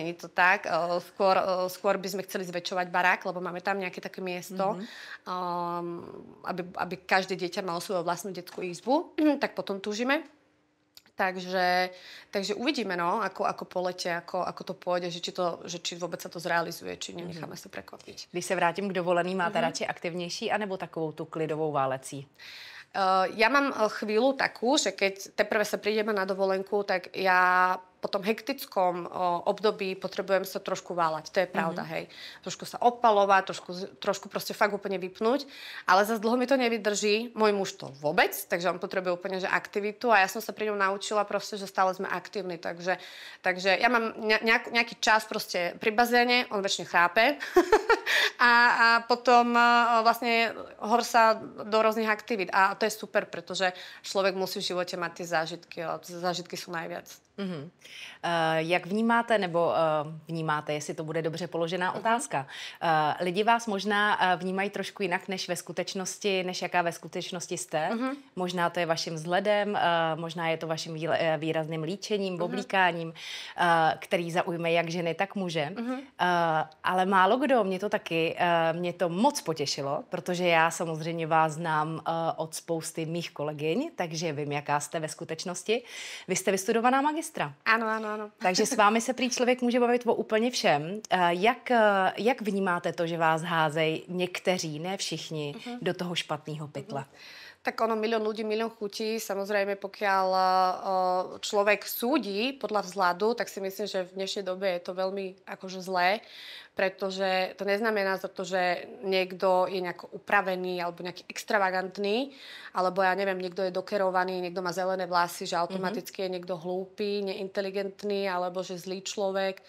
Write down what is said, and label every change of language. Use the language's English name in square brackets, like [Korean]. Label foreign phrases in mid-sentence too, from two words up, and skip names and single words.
[Slovak] Skôr by sme chceli zväčšovať barák, lebo máme tam nejaké také miesto, aby každé dieťa malo svoju vlastnú detskú izbu. Tak potom túžime. Takže uvidíme, no, ako po lete, ako to pôjde, že či vôbec sa to zrealizuje, či nenecháme sa prekvapiť. [Czech] Když se vrátím k dovolený, máte radši aktivnější, anebo takovou tu klidovou válecí? [Slovak] Ja mám chvíľu takú, že keď teprve sa prídeme na dovolenku, tak ja po tom hektickom období potrebujem sa trošku váľať. To je pravda, hej. Trošku sa opalovať, trošku proste fakt úplne vypnúť, ale zase dlho mi to nevydrží. Môj muž to vôbec, takže on potrebuje úplne že aktivitu a ja som sa pri ňom naučila proste, že stále sme aktívni. Takže ja mám nejaký čas proste pri bazéne, on väčšine chrápe a potom vlastne hor sa do rôznych aktivít. A to je super, pretože človek musí v živote mať tie zážitky a zážitky sú najviac. [Czech] Jak vnímáte, nebo vnímáte, jestli to bude dobře položená otázka. Lidi vás možná vnímají trošku jinak než ve skutečnosti, než jaká ve skutečnosti jste. Možná to je vaším vzhledem, možná je to vaším výrazným líčením, oblíkáním, který zaujme jak ženy, tak muže. Ale málo kdo, mě to moc potěšilo, protože já samozřejmě vás znám od spousty mých kolegyň, takže vím, jaká jste ve skutečnosti. Vy jste vystudovaná magistra. [Slovak] Áno. [Czech] Takže s vámi se prý člověk může bavit o úplně všem. Jak vnímáte to, že vás házejí někteří, ne všichni, do toho špatného pytle? [Slovak] Tak ono, milión ľudí, milión chutí. Samozrejme, pokiaľ človek súdi podľa vzhľadu, tak si myslím, že v dnešnej dobe je to veľmi akože zlé, pretože to neznamená za to, že niekto je nejako upravený alebo nejaký extravagantný, alebo ja neviem, niekto je dokerovaný, niekto má zelené vlasy, že automaticky je niekto hlúpy, neinteligentný, alebo že zlý človek.